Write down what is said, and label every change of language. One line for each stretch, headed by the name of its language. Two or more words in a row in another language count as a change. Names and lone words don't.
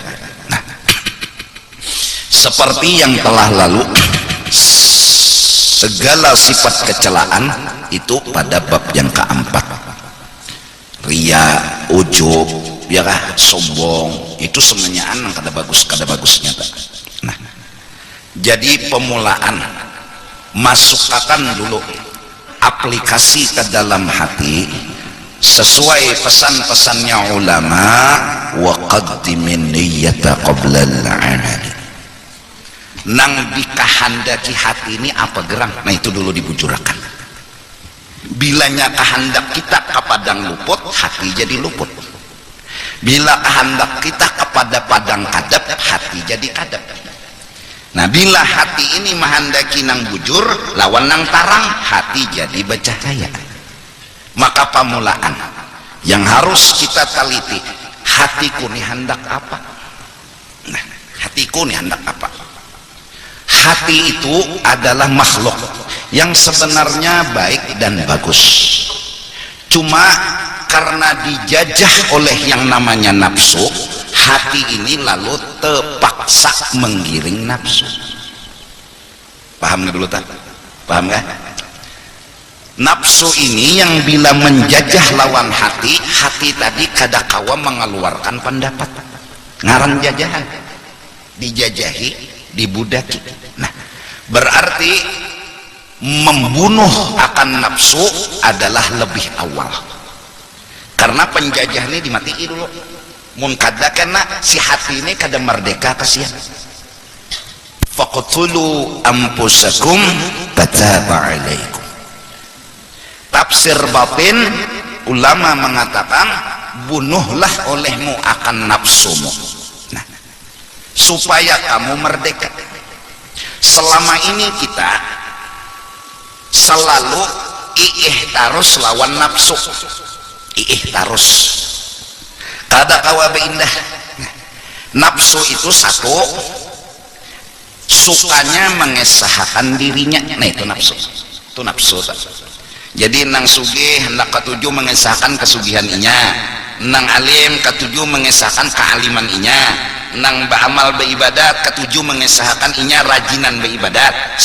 Banjar: Nah seperti yang telah lalu segala sifat kecelaan itu pada bab yang keempat, ria, ujub, ya kan, sombong, itu semuanya nang kada bagusnya.
Indonesian: Nah Jadi pemulaan masukkan dulu aplikasi ke dalam hati sesuai pesan-pesannya ulama,
Arabic: wa qaddimin niyyata qabla al-amal.
Banjar: Nang dikahandaki hati ini apa gerang, nah itu dulu dibujurakan. Bilanya kehendak kita ke padang luput, hati jadi luput. Bila kehendak kita kepada padang kadap, hati jadi kadap. Nah bila hati ini menghendaki nang bujur lawan nang tarang, hati jadi bercahaya.
Indonesian: Maka pemulaan yang harus kita teliti, hatiku nih hendak apa. Nah hatiku nih hendak apa. Hati itu adalah makhluk yang sebenarnya baik dan bagus, cuma karena dijajah oleh yang namanya nafsu, hati ini lalu terpaksa menggiring nafsu. Paham nggak dulu tak? Paham nggak?
Banjar: Nafsu ini yang bila menjajah lawan hati, hati tadi kadakawa mengeluarkan pendapat, ngaran jajahan, dijajahi, dibudaki.
Indonesian: Nah berarti membunuh akan nafsu adalah lebih awal, karena penjajah ini dimatii dulu.
Banjar: Mun kada kena si hati ini kada merdeka kasihan.
Arabic: Faqtulu anfusakum kataba alaikum.
Indonesian: Tafsir batin ulama mengatakan bunuhlah olehmu akan nafsumu. Nah, supaya kamu merdeka.
Banjar: Selama ini kita selalu ihtarus lawan nafsu, ihtarus kada kawabe indah.
Indonesian: Nafsu itu satu, sukanya mengesahkan dirinya. Nah itu nafsu, itu nafsu.
Banjar: Jadi nang sugih hendak ketujuh mengesahkan kesugihan inya, nang alim ketujuh mengesahkan kealiman inya, nang beramal beribadat ketujuh mengesahkan inya rajinan beribadat.